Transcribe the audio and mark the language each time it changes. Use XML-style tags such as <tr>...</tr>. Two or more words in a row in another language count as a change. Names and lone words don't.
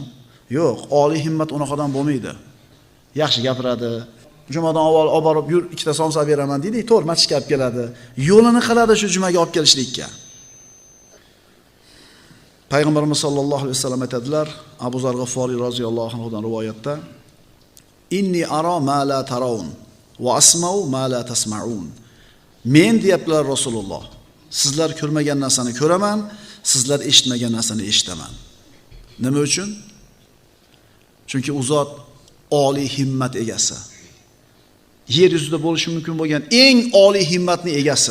<uz>Yo'q, oliy himmat unaqadan bo'lmaydi. Yaxshi gapiradi. Jumadan avval olib borib, yur, ikkita somsa beraman deydi, to'g'ri masjidga olib keladi. Yo'lini qiladi shu jumaga olib kelishlikka. Payg'ambarimiz</uz> <ar>صلى الله عليه وسلم</ar> <uz>aytadilar, Abu Zar G'afforiy</uz> <ar>رضي الله عنه</ar> <uz>dan rivoyatda,</uz> <ar>"إني أرى ما لا ترون وأسمع ما لا تسمعون."</ar> <uz>Men deyaptilar Rasululloh, sizlar ko'rmagan narsani ko'raman, sizlar eshitmagan narsani eshitaman. Nima uchun? Chunki u zot oliy himmat egasi. Yer yuzida bo'lishi mumkin bo'lgan eng oliy himmatning egasi.</uz>